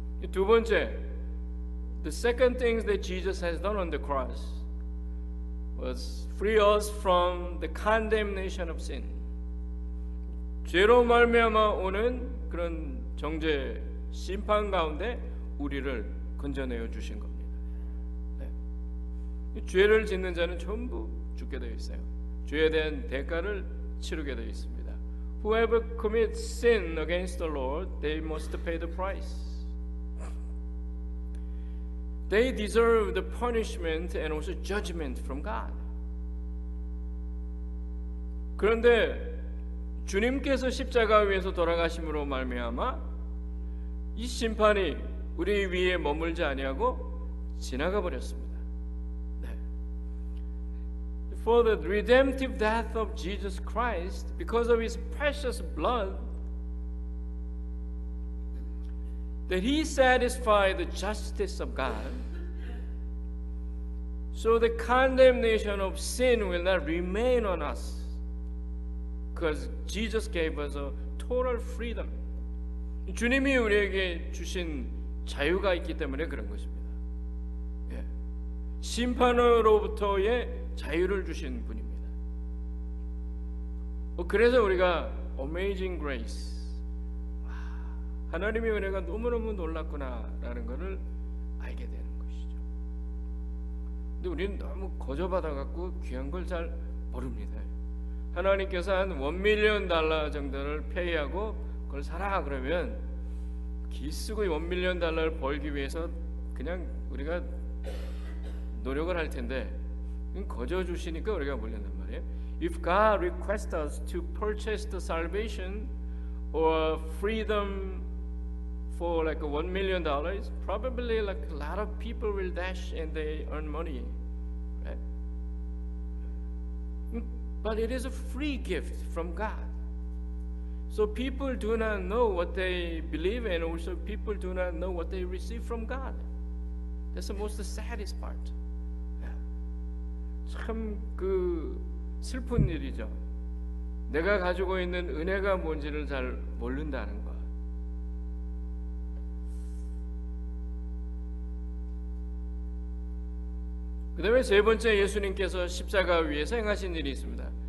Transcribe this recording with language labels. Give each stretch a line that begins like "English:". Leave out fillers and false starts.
Korean: 두 번째,
English: the second thing that Jesus has done on the cross was free us from the condemnation of sin.
Korean: 죄로 말미암아 오는 그런 정죄, 심판 가운데 우리를 건져내어 주신 겁니다. 네. 죄를 짓는 자는 전부 죽게 되어 있어요. 죄에 대한 대가를 치르게 되어 있습니다.
English: Whoever commits sin against the Lord, they must pay the price. They deserve the punishment and also judgment from God.
Korean: 그런데 주님께서 십자가 위에서 돌아가심으로 말미암아 이 심판이 우리 위에 머물지 아니하고 지나가 버렸습니다. 네.
English: For the redemptive death of Jesus Christ, because of His precious blood, that He satisfied the justice of God, so the condemnation of sin will not remain on us, because Jesus gave us a total freedom.
Korean: 주님이 우리에게 주신 자유가 있기 때문에 그런 것입니다. 예. 심판으로부터의 자유를 주신 분입니다. 그래서 우리가 Amazing Grace, 하나님의 은혜가 너무너무 놀랍구나라는 것을 알게 되는 것이죠. 근데 우리는 너무 거저받아갖고 귀한 걸 잘 모릅니다. 하나님께서 한 $1,000,000 정도를 페이하고 그걸 사라 그러면 기쓰고 $1,000,000를 벌기 위해서 그냥 우리가 노력을 할 텐데 거저 주시니까 우리가 몰린단 말이에요.
English: If God requests us to purchase the salvation or freedom for like $1,000,000, probably like a lot of people will dash and they earn money, right? But it is a free gift from God. So people do not know what they believe, and also people do not know what they receive from God. That's the most saddest part.
Korean: 참 그 슬픈 일이죠. 내가 가지고 있는 은혜가 뭔지를 잘 모른다는 것. 그 다음에 세 번째, 예수님께서 십자가 위에서 행하신 일이 있습니다.